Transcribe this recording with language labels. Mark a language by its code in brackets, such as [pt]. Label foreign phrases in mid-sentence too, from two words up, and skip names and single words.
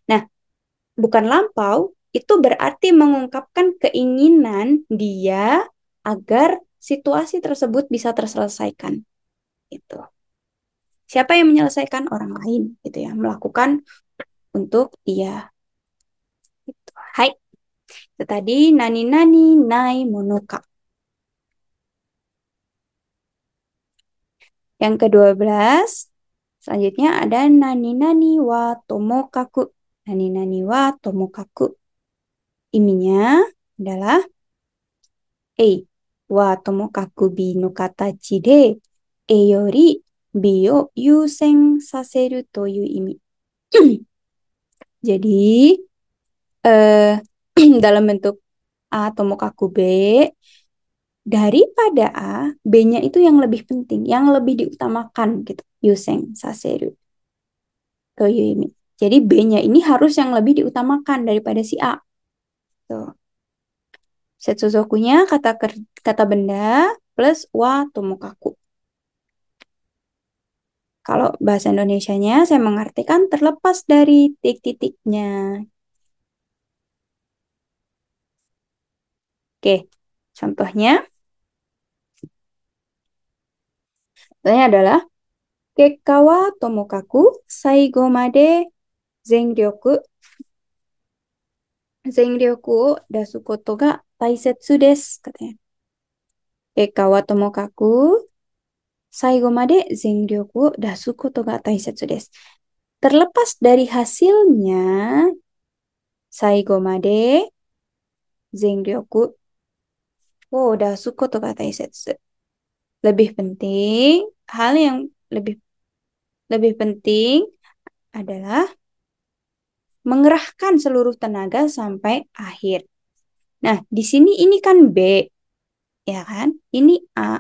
[id] Nah, bukan lampau, itu berarti mengungkapkan keinginan dia agar situasi tersebut bisa terselesaikan. Itu. Siapa yang menyelesaikan? Orang lain, gitu ya. Melakukan untuk dia. Gitu. Hai, itu tadi [ja] 何々 ない ものか. [id] Yang ke-12, selanjutnya ada [ja] 何々 は ともかく. 何々 は ともかく. [id] Iminya adalah [ja] A は ともかく B の 形 で A より B を 優先 させる という 意味. [id] Jadi, eh, dalam bentuk A tomokaku B, daripada A, B-nya itu yang lebih penting, yang lebih diutamakan gitu. [ja] 優先 させる という 意味. [id] Jadi B-nya ini harus yang lebih diutamakan daripada si A. Tuh. Setsuzokunya kata benda plus [ja] は ともかく. [id] Kalau bahasa Indonesianya saya mengartikan terlepas dari titik-titiknya. Oke, contohnya, contohnya adalah [ja] 結果 は ともかく 最後 まで 全力 全力 を 出す こと が 大切 です katanya. 結果 は ともかく 最後 まで 全力 を 出す こと が 大切 です. [id] Terlepas dari hasilnya, [ja] 最後 まで 全力 を 出す こと が 大切. [id] Lebih penting, hal yang lebih lebih penting adalah mengerahkan seluruh tenaga sampai akhir. Nah, di sini ini kan B, ya kan? Ini A.